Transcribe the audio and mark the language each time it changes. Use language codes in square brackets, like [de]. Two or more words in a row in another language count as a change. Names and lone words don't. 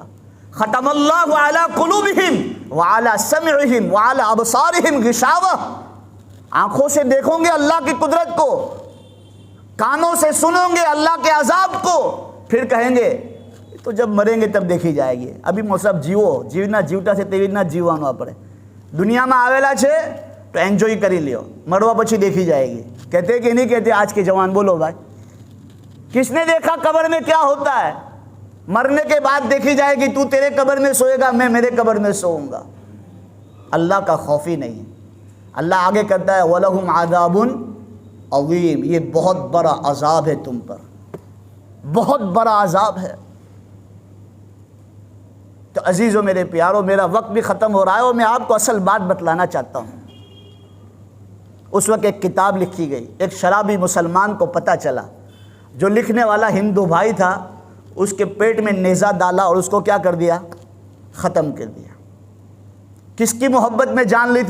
[ar] ختم اللہ علی قلوبہم وعلی سمعہم وعلی ابصارہم غشاوہ، [ur] آنکھوں سے دیکھو گے اللہ کی قدرت کو، کانوں سے سنو گے اللہ کے عذاب کو، پھر کہیں گے تو جب مریں گے تب دیکھی جائے گی، ابھی موسب [gu] જીવના જીવતા છે તેવી રીતના જીવવાનું આપણે દુનિયામાં આવેલા છે તો એન્જોય કરી લ્યો, મરવા પછી [ur] دیکھی جائے گی. کہتے کہ نہیں کہتے آج کے جوان؟ بولو بھائی، کس نے دیکھا قبر میں کیا ہوتا ہے? مرنے کے بعد دیکھی جائے گی، تو تیرے قبر میں سوئے گا، میں میرے قبر میں سوؤں گا. اللہ کا خوف ہی نہیں ہے. اللہ آگے کہتا ہے [ar] ولهم عذاب عظيم, [ur] یہ بہت بڑا عذاب ہے تم پر، بہت بڑا عذاب ہے. تو عزیزوں میرے پیاروں، میرا وقت بھی ختم ہو رہا ہے اور میں آپ کو اصل بات بتلانا چاہتا ہوں۔ اس وقت ایک کتاب لکھی گئی، ایک شرابی مسلمان کو پتہ چلا، جو لکھنے والا ہندو بھائی تھا، اس کے پیٹ میں نیزہ ڈالا اور اس کو کیا کر دیا؟ ختم کر دیا۔ کس کی محبت میں جان لی تھی؟